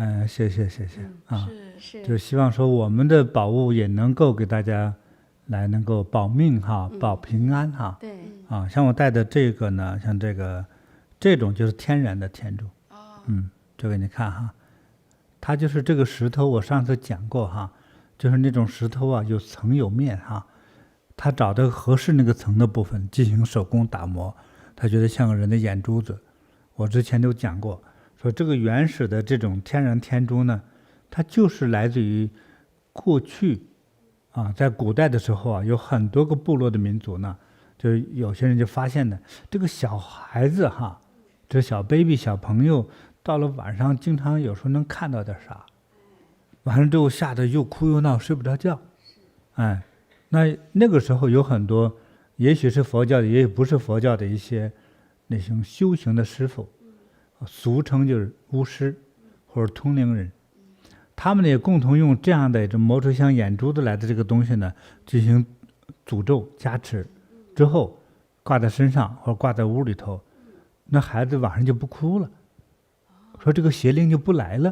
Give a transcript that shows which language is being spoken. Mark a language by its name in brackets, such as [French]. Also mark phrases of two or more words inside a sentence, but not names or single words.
[Chinese] 謝謝啊，是，就希望說我們的宝物也能夠給大家來能夠保命哈，保平安哈。对。像我戴的這個呢，像這種就是天然的天珠。这個你看哈， 它就是這個石頭，我上次講過哈，就是那種石頭啊，有層有面哈，他找到合適那個層的部分進行手工打磨，他覺得像個人的眼珠子。我之前都講過，說這個原始的這種天然天珠呢，它就是來自於過去啊，在古代的時候啊，有很多個部落的民族呢，就有些人就發現呢，這個小孩子哈，這小 baby 小朋友到了晚上，經常有時候能看到点啥，完了之後嚇得又哭又鬧，睡不着覺。哎，那個時候有很多，也許是佛教的，也许不是佛教的一些那种修行的師傅，俗稱就是巫師或者通靈人，他們呢也共同用這樣的這磨出像眼珠子來的這個東西呢，進行詛咒加持，之後掛在身上或者掛在屋裡頭，那孩子晚上就不哭了，說這個邪靈就不來了。